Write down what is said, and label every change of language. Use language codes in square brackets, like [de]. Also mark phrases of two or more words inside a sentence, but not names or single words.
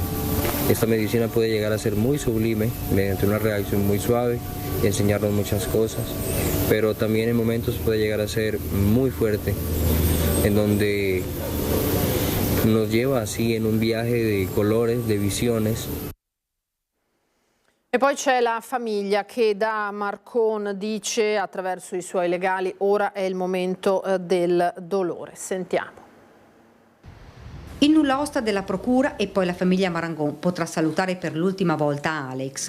[es] Esta medicina puede llegar a ser muy sublime mediante una reacción muy suave y enseñarnos muchas cosas, pero también en momentos puede llegar a ser muy fuerte, en donde nos lleva así en un viaje de colores, de visiones. [it] E poi c'è la famiglia che da Marcon dice attraverso i suoi legali ora è il momento del dolore. Sentiamo. Il nulla osta della procura e poi la famiglia Marangon potrà salutare per l'ultima volta Alex.